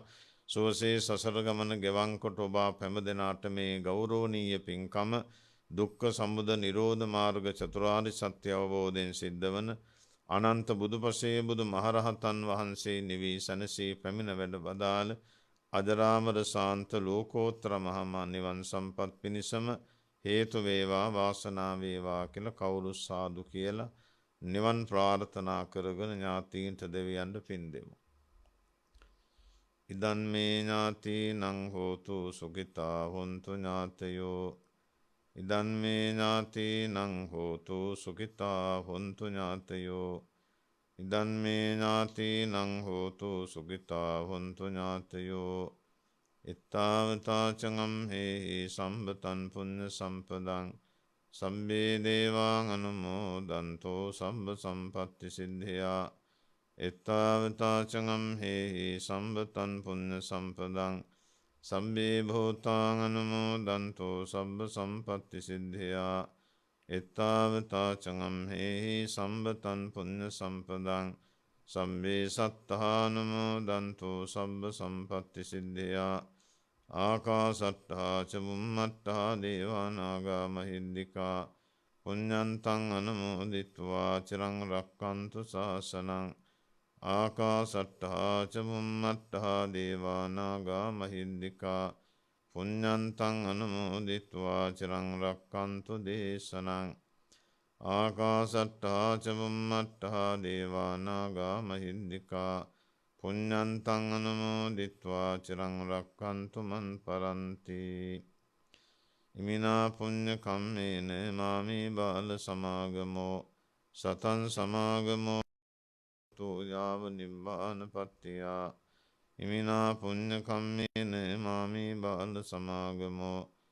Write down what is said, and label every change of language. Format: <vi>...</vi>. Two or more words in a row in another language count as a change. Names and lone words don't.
<si>සුවසේ සසර ගමන ගෙවන් කොට ඔබ හැම දිනාට මේ ගෞරවනීය පින්කම දුක්ඛ සමුදය නිරෝධ මාර්ග චතුරාර්ය සත්‍ය අවබෝධයෙන් සිද්ධවන අනන්ත බුදුපසේ බුදු මහරහතන් වහන්සේ නිවී සැනසී පැමිණ වැඩ වදාළ අජරාමර ශාන්ත ලෝකෝත්තර මහා නිවන් සම්පත් පිණිසම හේතු වේවා වාසනාව වේවා කියලා කවුරු සාදු කියලා නිවන් ප්‍රාර්ථනා කරගෙන ඥාතීන්ට දෙවියන්ට පින් දෙමු.</si> <pi>ඉදන් මේ ඥාතීනං හෝතු සුඛිතා හොන්තු ඥාතයෝ ඉදන් මේ ඥාතීනං හෝතු සුඛිතා හොන්තු ඥාතයෝ ඉදන් මේ ඥාතීනං හෝතු සුඛිතා හොන්තු ඥාතයෝ ඉත්තාවතාචංගම් හේහි සම්බතන් පුඤ්ඤ සම්පදං සම්බේ දේවාං අනුමෝදන්තෝ සම්බ සම්පත්ති සිද්ධියා ඉත්තාවතාචංගම් හේහි සම්බතන් පුඤ්ඤ සම්පදං සම්බේ භූතාං අනුමෝදන්තෝ සම්බ සම්පත්ති සිද්ධියා ඉත්තාවතාචංගම් හේහි සම්බතන් පුඤ්ඤ සම්පදං සම්බේ සත්තානුමෝදන්තෝ සම්බ සම්පත්ති සිද්ධියා ආකාසට්ඨා ච බුම්මට්ඨා දේවානාගා මහිද්దికා පුඤ්ඤන්තං අනුමෝදිත්වා චිරං රක්ඛන්තු ශාසනං ආකාසට්ඨා ච බුම්මට්ඨා දේවානාගා මහිද්దికා පුඤ්ඤන්තං අනුමෝදිත්වා චිරං රක්ඛන්තු දේශනං ආකාසට්ඨා ච බුම්මට්ඨා දේවානාගා මහිද්దికා පුඤ්ඤන්තං අනුමෝදිත්වා චිරං රක්ඛන්තු මං පරන්ති ඉමිනා පුඤ්ඤ කම්මේන මාමේ බාල සමාගමෝ සතං සමාගමෝ තෝ යාව නිබ්බානපත්තියා ඉමිනා පුඤ්ඤ කම්මේන මාමේ බාල සමාගමෝ</pi>